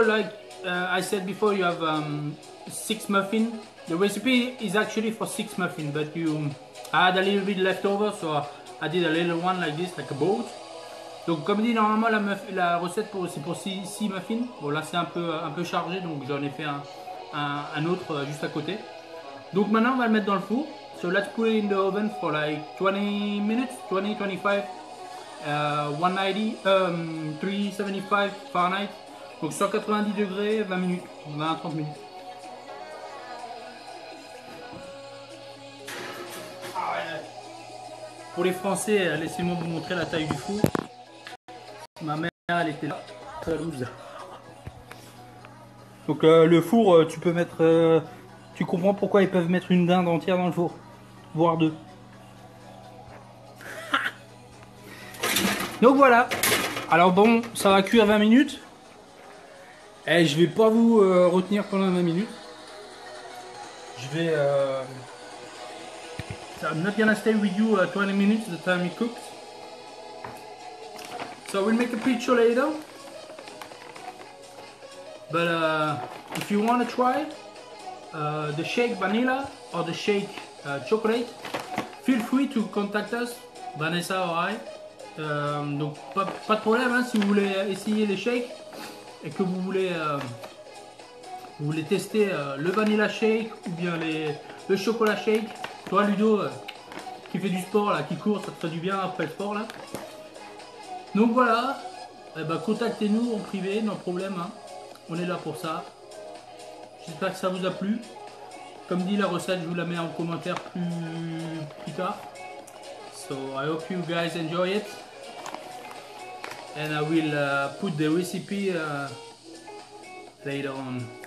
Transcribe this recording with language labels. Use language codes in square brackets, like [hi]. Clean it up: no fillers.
[en] Like I said before, you have 6 muffins. The recipe is actually for 6 muffins, but I had a little bit left over, so I did a little one like this, like a boat. [fr] Donc comme dit, normalement la recette c'est pour 6 muffins. Bon là c'est un peu chargé, donc j'en ai fait un autre juste à côté. Donc maintenant on va le mettre dans le four. [en] So let's put it in the oven for like 20 minutes, 20-25, 190, 375 Fahrenheit. [fr] Donc 190 degrés, 20 minutes, 20-30 minutes. Pour les Français, laissez-moi vous montrer la taille du four. Ma mère, elle était là, très loose. Donc le four, tu peux mettre... tu comprends pourquoi ils peuvent mettre une dinde entière dans le four, voire 2. Donc voilà. Alors bon, ça va cuire 20 minutes. Et je vais pas vous retenir pendant 20 minutes. Je vais... [en] I'm not gonna stay with you 20 minutes the time it cooks. So we'll make a picture later. But if you want to try the shake vanilla or the shake chocolate, feel free to contact us, Vanessa or I. [fr] Donc pas de problème hein, si vous voulez essayer les shakes et que vous voulez tester le vanilla shake ou bien le chocolat shake. Toi Ludo qui fait du sport là, qui court, ça te fait du bien après le sport là. Donc voilà, contactez-nous en privé, non problème, hein. On est là pour ça. J'espère que ça vous a plu. Comme dit la recette, je vous la mets en commentaire plus tard. [en] So I hope you guys enjoy it. And I will put the recipe later on.